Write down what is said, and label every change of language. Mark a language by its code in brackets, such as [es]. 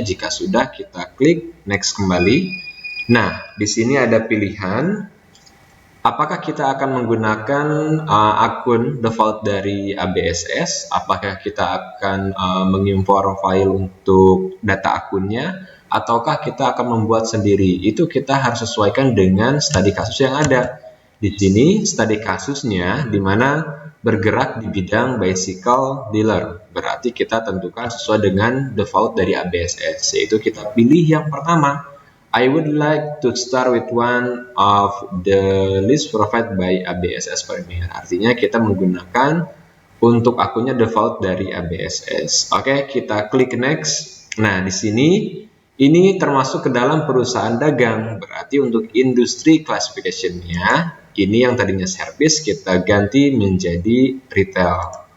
[id] Jika sudah, kita klik next kembali. Nah, di sini ada pilihan apakah kita akan menggunakan akun default dari ABSS, apakah kita akan mengimpor file untuk data akunnya, ataukah kita akan membuat sendiri. Itu kita harus sesuaikan dengan studi kasus yang ada. Di sini studi kasusnya di mana bergerak di bidang bicycle dealer. Berarti kita tentukan sesuai dengan default dari ABSS, yaitu kita pilih yang pertama. [en] I would like to start with one of the list provided by ABSS Premier. [id] Artinya kita menggunakan untuk akunnya default dari ABSS. Oke, kita klik next. Nah, di sini ini termasuk ke dalam perusahaan dagang. Berarti untuk industri classification-nya, ini yang tadinya service kita ganti menjadi retail.